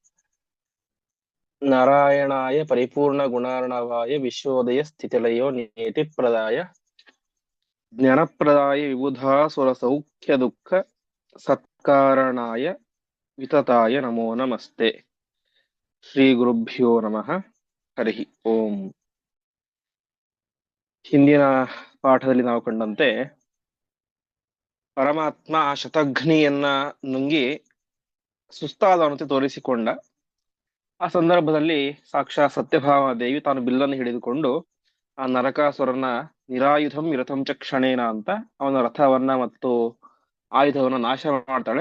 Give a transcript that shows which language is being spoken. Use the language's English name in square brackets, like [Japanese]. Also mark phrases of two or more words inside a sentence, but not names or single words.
[Sanskrit] नारायणाय परिपूर्णगुणार्णवाय विश्वोदय स्थितिलयो नियतिप्रदाय ज्ञानप्रदाय विबुधासुरसौख्य दुःख सत्कारणाय वितताय नमो नमस्ते। ಶ್ರೀ ಗುರುಭ್ಯೋ ನಮಃ. ಹರಿ ಓಂ. [Kannada] ಹಿಂದಿನ ಪಾಠದಲ್ಲಿ ನಾವು ಕಂಡಂತೆ ಪರಮಾತ್ಮ ಆ ಶತಘ್ನಿಯನ್ನ ನುಂಗಿ ಸುಸ್ತಾದವಂತೆ ತೋರಿಸಿಕೊಂಡ. ಆ ಸಂದರ್ಭದಲ್ಲಿ ಸಾಕ್ಷಾತ್ ಸತ್ಯಭಾಮ ದೇವಿ ತಾನು ಬಿಲ್ಲನ್ನು ಹಿಡಿದುಕೊಂಡು ಆ ನರಕಾಸುರನ [Sanskrit] ನಿರಾಯುಧಂ ವಿರಥಂ ಚ ಕ್ಷಣೇನ [Kannada] ಅಂತ ಅವನ ರಥವನ್ನ ಮತ್ತು ಆಯುಧವನ್ನ ನಾಶ ಮಾಡ್ತಾಳೆ.